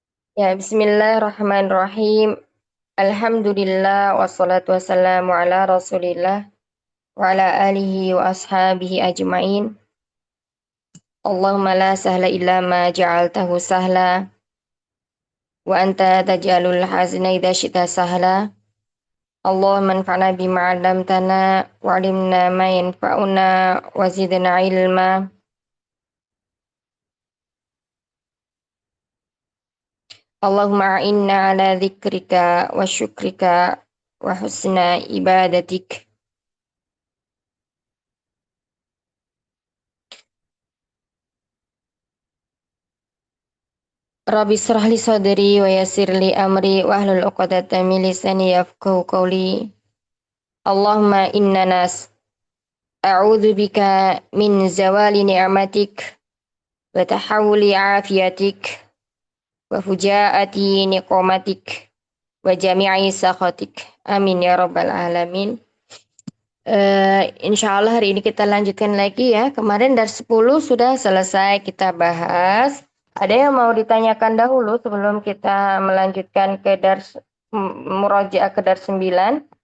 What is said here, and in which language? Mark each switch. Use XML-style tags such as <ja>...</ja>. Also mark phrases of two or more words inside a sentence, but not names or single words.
<id>Ya,</id> <ar>bismillahirrahmanirrahim. الحمد لله والصلاة والسلام على رسول الله وعلى آله وأصحابه أجمعين. اللهم لا سهل إلا ما جعلته سهلا وأنت تجعل الحزن إذا شئت سهلا. اللهم انفعنا بما علمتنا وعلمنا ما ينفعنا وزدنا علما. اللهم أعنا على ذكرك وشكرك وحسن عبادتك. رب اشرح لي صدري ويسر لي أمري واحلل عقدة من لساني يفقهوا قولي. اللهم إنا نعوذ بك من زوال نعمتك وتحول عافيتك وفجاءة نقمتك وجميع سخطك. آمين يا رب العالمين. إن شاء الله</ar> <id>hari ini kita lanjutkan lagi ya. Kemarin dari 10 sudah selesai kita bahas. Ada yang mau ditanyakan dahulu sebelum kita melanjutkan ke</id> <ar>درس مراجعة</ar> <id>ke dars 9?</id>